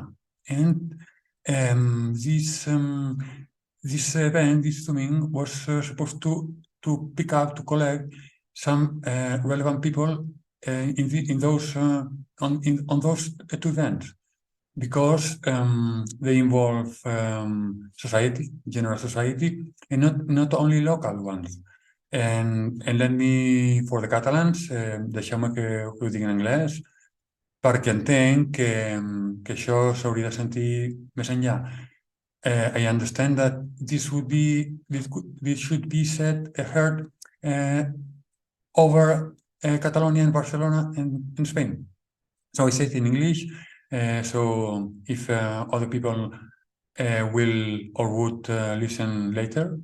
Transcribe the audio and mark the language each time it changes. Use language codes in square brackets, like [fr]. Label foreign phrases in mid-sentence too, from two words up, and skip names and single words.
[en] And this event, this Zooming, was supposed to pick up, to collect some relevant people in those on those two events, because they involve society, general society, and not only local ones. And let me, for the Catalans, [ca] deixeu-me que ho digui en anglès, perquè entenc que això s'hauria de sentir més enllà. [en] I understand that this should be said, heard over Catalonia and Barcelona and in Spain. So I say it in English. So if other people will or would listen later.